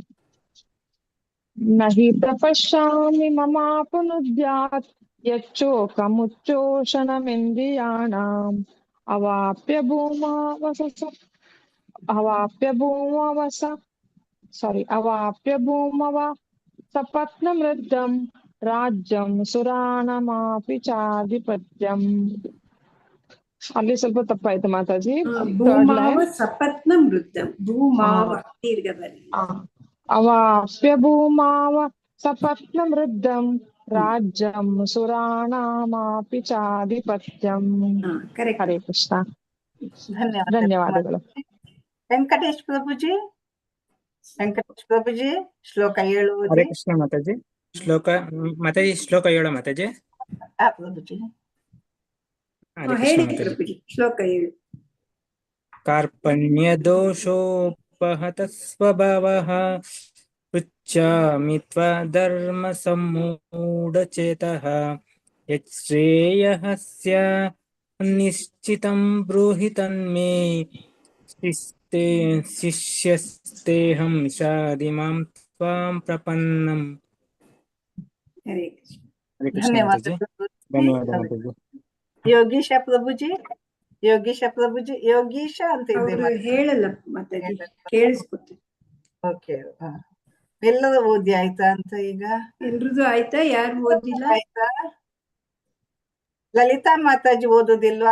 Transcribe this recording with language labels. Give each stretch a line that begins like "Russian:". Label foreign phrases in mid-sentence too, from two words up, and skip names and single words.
Sanskrit: ನಹಿ ಪ್ರಪಶ್ಯಾಮಿ ಮಮ ಪುನುದ್ಯಾತ್ ಯಚ್ಚೋಕಮುಚ್ಚೋಷಣಮಿಂದ್ರಿಯಾಣಾಂ ಅವಾಪ್ಯ ಭೂಮವ ಸಪತ್ನಮೃದ್ಧಂ ರಾಜ್ಯಂ ಸುರಾಣಮಾಪಿ ಚಾಧಿಪತ್ಯಂ.
Kannada: ಅಲ್ಲಿ ಸ್ವಲ್ಪ ತಪ್ಪಾಯ್ತು ಮಾತಾಜಿ.
Sanskrit: ಭೂಮಾವ ಸಪತ್ನ ವೃದ್ಧಂ.
Kannada: ಭೂಮಾವ ದೀರ್ಘ ಬರಲಿ.
Sanskrit: ಅವಾಪ್ಯ ಭೂಮಾವ सपत्नमृद्धं राज्यं सुराणामापि चाधिपत्यम् हरे कृष्ण ಧನ್ಯವಾದಗಳು
Kannada: ವೆಂಕಟೇಶ್ ಪ್ರಭುಜಿ ಶ್ಲೋಕ 7 ಹರೇ ಕೃಷ್ಣ ಮಾತಾಜಿ. ಶ್ಲೋಕ ಮಾತಾಜಿ ಶ್ಲೋಕ 7 ಮಾತಾಜಿ. ಪ್ರಭುಜಿ ಹೇಳಿ ಪ್ರಭುಜಿ ಶ್ಲೋಕ 7.
Sanskrit: ಕಾರ್ಪಣ್ಯದೋಷೋಪಹತ ಸ್ವಭಾವಃ ಪೃಚ್ಛಾಮಿ ತ್ವಧರ್ಮ ಸಮ್ಮೂಢಚೇತಃ ಯಚ್ಛ್ರೇಯಃ ಸ್ಯಾತ್ ನಿಶ್ಚಿತಂ ಬ್ರೂಹಿ ತನ್ಮೇ ಶಿಷ್ಯಸ್ತೇಹಂ ಶಾಧಿಮಾಂ ತ್ವಾಂ ಪ್ರಪನ್ನಂ.
Kannada: ಹರೇ ಕೃಷ್ಣ. ಧನ್ಯವಾದ. ಯೋಗೀಶ ಪ್ರಭುಜಿ ಯೋಗೀಶ ಅಂತ ಇದ್ದಾರೆ ಹೇಳಲ್ಲ ಮಾತಾಜಿ, ಕೇಳಿಸ್ಕೊತೀನಿ. ಓಕೆ, ಎಲ್ಲರೂ ಓದಿ ಆಯ್ತಾ ಅಂತ? ಈಗ ಎಲ್ರದ್ದು ಆಯ್ತಾ? ಯಾರು ಓದಿಲ್ಲ? ಆಯ್ತಾ? ಲಲಿತಾ ಮಾತಾಜಿ ಓದೋದಿಲ್ವಾ?